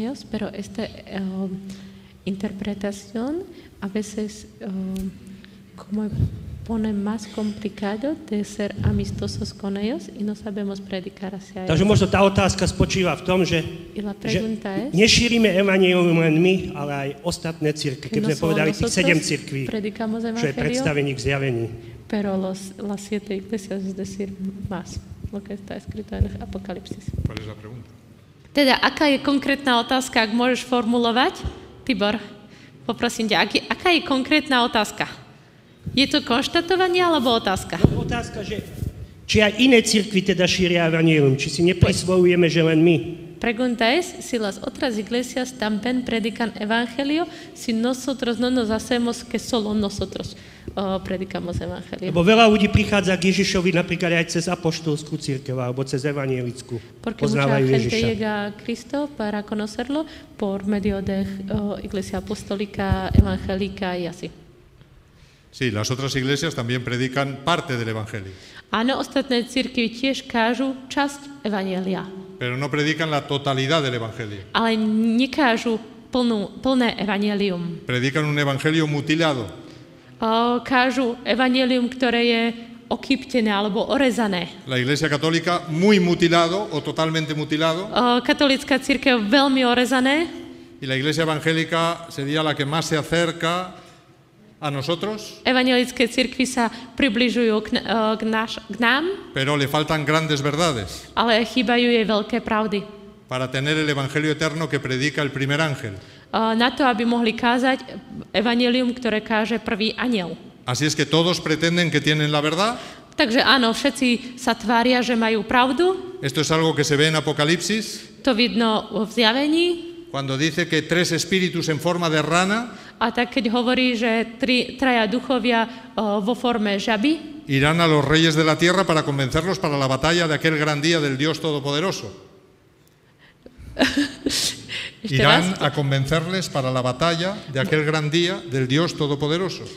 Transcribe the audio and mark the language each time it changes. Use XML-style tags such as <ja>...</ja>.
<es>Pero esta interpretación a veces como pone más complicado de ser amistosos con ellos y no sabemos predicar hacia ellos.</es> <sk>Takže možno tá otázka spočíva v tom, že nešírime evanjelium len my, ale aj ostatné cirkvi. Keď sme povedali tých 7 cirkví, čo je predstavených zjavení.</sk> <es>Pero las 7 iglesias, es decir, más, lo que está escrito en Apocalipsis. ¿Cuál es la pregunta?</es> <sk>Teda, aká je konkrétna otázka, ak môžeš formulovať? Tibor, poprosím ťa, aká je konkrétna otázka? Je to konštatovanie alebo otázka? Otázka, že či aj iné cirkvi teda šíria evanjelium, či si neprisvojujeme, že len my.</sk> <es>Pregunta es si las otras iglesias también predican evangelio, si nosotros no nos hacemos que solo nosotros predicamos evangelio.</es> <sk>Lebo veľa ľudí prichádza k Ježišovi napríklad aj cez apoštolskú cirkev alebo cez evangelickú. Poznávajú Ježiša.</sk> <es>Porque mucha gente llega a Cristo para conocerlo por medio de iglesia apostólica, evangélica y así. Sí, las otras iglesias también predican parte del evangelio.</es> <sk>Áno, ostatné cirkvi tiež kážu časť evanjelia.</sk> <es>Pero no predican la totalidad del evangelio.</es> <sk>Ale nekážu plné evanjelium.</sk> <es>Predican un evangelio mutilado.</es> <sk>Kážu evanjelium, ktoré je okýptené alebo orezané.</sk> <es>La iglesia católica muy mutilado o totalmente mutilado.</es> <sk>Katolícka cirkev veľmi orezané.</sk> <es>Y la iglesia evangélica sería la que más se acerca a nosotros.</es> <sk>Evangelické cirkvi sa približujú k nám.</sk> <es>Pero le faltan grandes verdades.</es> <sk>Ale chýbajú jej veľké pravdy.</sk> <es>Para tener el evangelio eterno que predica el primer ángel.</es> <sk>Na to, aby mohli kázať evanjelium, ktoré káže prvý anjel.</sk> <es>Así es que todos pretenden que tienen la verdad.</es> <sk>Takže áno, všetci sa tvária, že majú pravdu.</sk> <es>Esto es algo que se ve en Apocalipsis.</es> <sk>To vidno v zjavení.</sk> <es>Cuando dice que 3 espíritus en forma de rana.</es> <sk>A tak keď hovorí, že traja duchovia vo forme žaby,</sk> <es>irán a los reyes de la tierra para convencerlos para la batalla de aquel gran día del Dios Todopoderoso. Irán a convencerles para la batalla de aquel gran día del Dios Todopoderoso.</es>